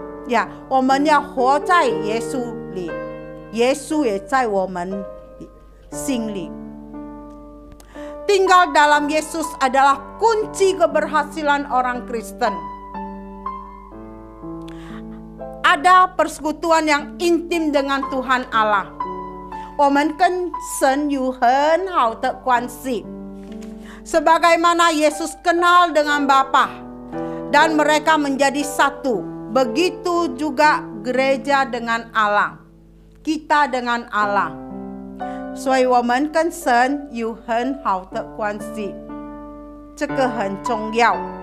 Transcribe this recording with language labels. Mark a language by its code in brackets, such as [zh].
[zh] Ya, 我们要活在耶稣里，耶稣也在我们心里。 [id] Tinggal dalam Yesus adalah kunci keberhasilan orang Kristen. Ada persekutuan yang intim dengan Tuhan Allah. [zh] 我们跟神有很好的关系。 [id] Sebagaimana Yesus kenal dengan Bapa dan mereka menjadi satu, begitu juga gereja dengan Allah. Kita dengan Allah. [zh] 所以我们跟神有很好的关系，这个很重要。